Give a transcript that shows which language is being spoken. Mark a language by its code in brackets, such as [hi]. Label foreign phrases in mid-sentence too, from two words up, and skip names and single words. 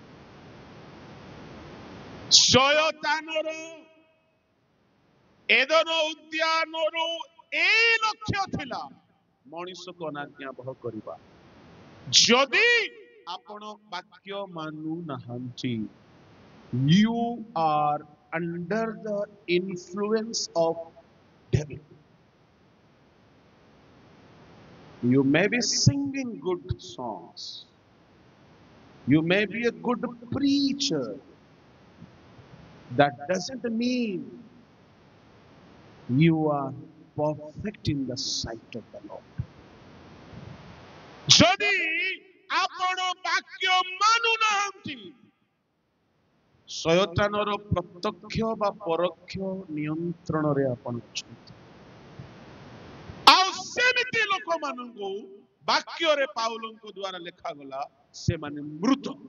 [or] ଶୟତାନର ଏଦନ ଉଦ୍ୟାନରୁ ଏଇ ଲକ୍ଷ୍ୟ ଥିଲା ମଣିଷକୁ ଅନାଜ୍ଞାବହ କରିବା। ଯଦି ଆପଣ ବାକ୍ୟ ମାନୁ ନାହାନ୍ତି, [en] you are under the influence of devil. You may be singing good songs, you may be a good preacher, that doesn't mean you are perfect in the sight of the Lord. [or] ଯଦି ଆପଣ ବାକ୍ୟ ମାନୁନାହାନ୍ତି ଶୟତାନର ପ୍ରତ୍ୟକ୍ଷ ବା ପରୋକ୍ଷ ନିୟନ୍ତ୍ରଣରେ ଆପଣ ଅଛନ୍ତି। ଆଉ ସେମିତି ଲୋକମାନଙ୍କୁ ବାକ୍ୟରେ ପାଉଲଙ୍କ ଦ୍ୱାରା ଲେଖାଗଲା ସେମାନେ ମୃତ।